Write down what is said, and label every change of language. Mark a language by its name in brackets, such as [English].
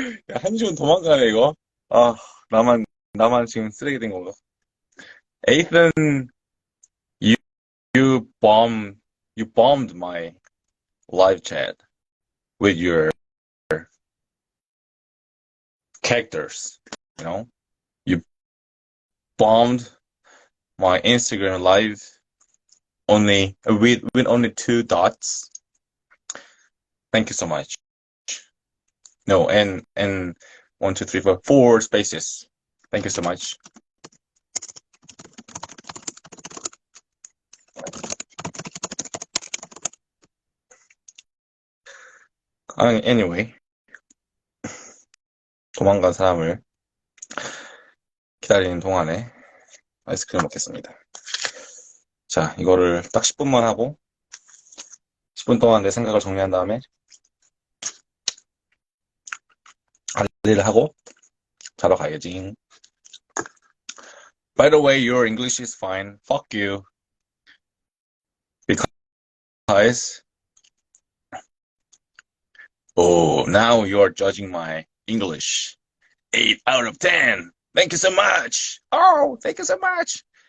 [Korean] 야, 한지훈 도망가네, 이거. 아, 나만 지금 쓰레기 된 건가? [English] Ethan, you, you bombed my live chat with your characters, you know? You bombed my Instagram live only with only 2 dots. Thank you so much. No, and 1, 2, 3, 4 spaces. Thank you so much. [Korean] Anyway, 도망간 사람을 기다리는 동안에 아이스크림 먹겠습니다. 자, 이거를 딱 10분만 하고 10분 동안 내 생각을 정리한 다음에 할 일을 하고 자러 가야지. [English] By the way, your English is fine. Fuck you. Because now you are judging my English. 8 out of 10. Thank you so much. Oh, thank you so much.